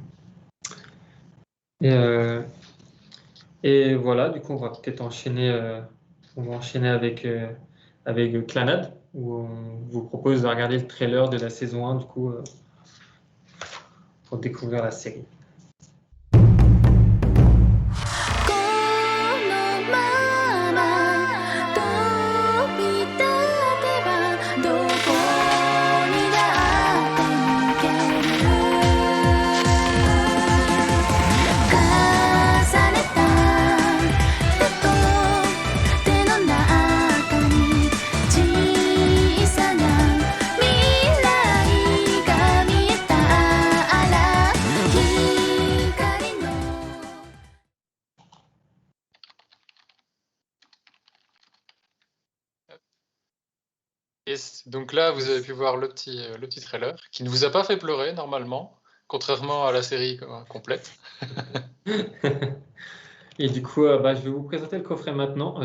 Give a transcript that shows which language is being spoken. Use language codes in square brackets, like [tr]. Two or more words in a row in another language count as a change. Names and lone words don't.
[fr] Et, euh, et voilà, du coup, on va peut-être enchaîner, on va enchaîner avec Clannad, où on vous propose de regarder le trailer de la saison 1, du coup, pour découvrir la série. [ja] このまま飛び立てばどこにだって行ける重ねた手と手の中に小さな未来が見えたら光の [fr] Et donc là, vous avez pu voir le petit trailer qui ne vous a pas fait pleurer normalement, contrairement à la série complète. Et du coup, je vais vous présenter le coffret maintenant.